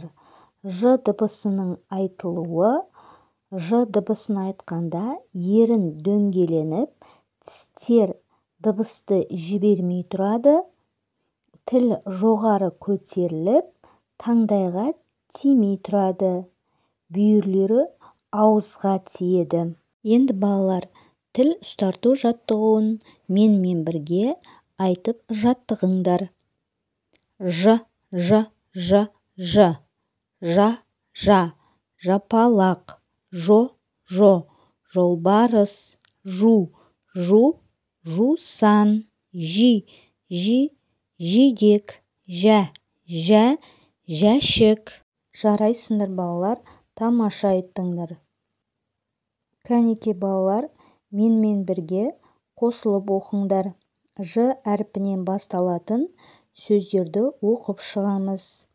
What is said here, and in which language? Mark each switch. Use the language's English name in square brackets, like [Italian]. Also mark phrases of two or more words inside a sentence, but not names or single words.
[Kazakh] Ж дыбысының айтылуы, ж дыбысын айтқанда ерін дөңгеленіп, тістер дыбысты жібермей тұрады, тіл жоғары көтеріліп, таңдайға тимей тұрады, бүйірлері ауызға тиеді. Енді балалар, тіл ұстарту жаттығуын менімен бірге айтып жаттығыңдар. Ж, ж, ж, ж, жа, жа, жапалақ, жо, жо, жолбарыс, жу, жу, жусан, жи, жи, жидек, жә, жә, жәшік. Жарайсыңдар балалар, тамаша айттыңдар. Кәнекей балалар, менімен бірге қосылып оқыңдар. Ж әрпінен басталатын сөздерді оқып шығамыз.